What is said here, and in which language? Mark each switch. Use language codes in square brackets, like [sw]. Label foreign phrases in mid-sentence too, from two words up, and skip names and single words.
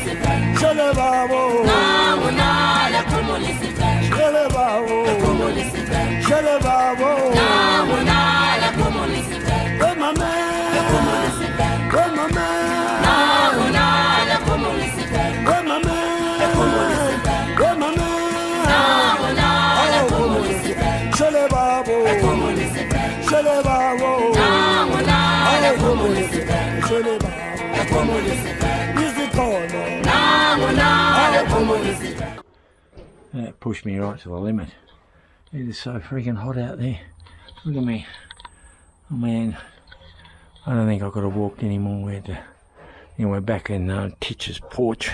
[en] Shele babo, shele babo, shele babo, where my man, where my man, where my man. Shele babo, shele babo, shele babo, music That pushed me right to the limit. It is so freaking hot out there. Look at me. Oh man, I don't think I've got to walk anymore. We're back in Titch's porch.